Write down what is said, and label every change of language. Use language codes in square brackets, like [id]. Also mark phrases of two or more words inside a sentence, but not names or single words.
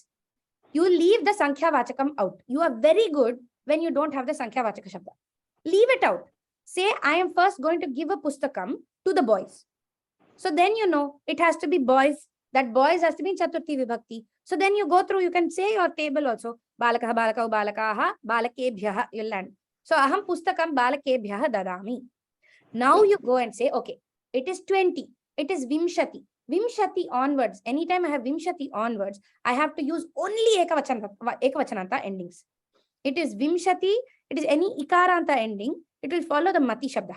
[en] You leave the [sa] Sankhya Vachakam [en] out. You are very good when you don't have the [sa] Sankhya Vachaka Shabda. [en] Leave it out. Say, I am first going to give a Pustakam to the boys. So then you know it has to be boys. That boys has to be in [sa] Chaturthi Vibhakti. [en] So then you go through, you can say your table also. [sa] Balakaha, balakau, balakaha, balakebhyah, [en] you'll land. [sa] So aham Pustakam balakebhyah dadami. [en] Now you go and say, okay, it is 20. It is Vimshati. Vimshati onwards. Anytime I have Vimshati onwards, I have to use only Ekavachananta endings. It is Vimshati. It is any Ikaranta ending. It will follow the [sa] Mati Shabdaha.